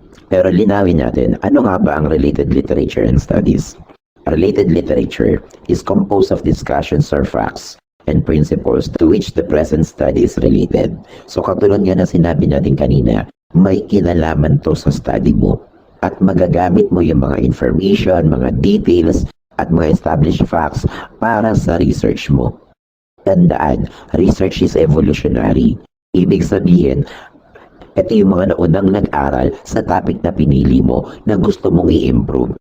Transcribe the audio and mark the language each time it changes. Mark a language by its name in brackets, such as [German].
[Filipino] Pero linawin natin, ano nga ba ang related literature and studies? [English] Related literature is composed of discussions or facts and principles to which the present study is related. [Filipino] So katulad nga na sinabi natin kanina, may kinalaman to sa study mo at magagamit mo yung mga information, mga details at mga established facts para sa research mo. [English] Tandaan, research is evolutionary. [Filipino] Ibig sabihin, ito yung mga naunang nag-aral sa topic na pinili mo na gusto mong i-improve.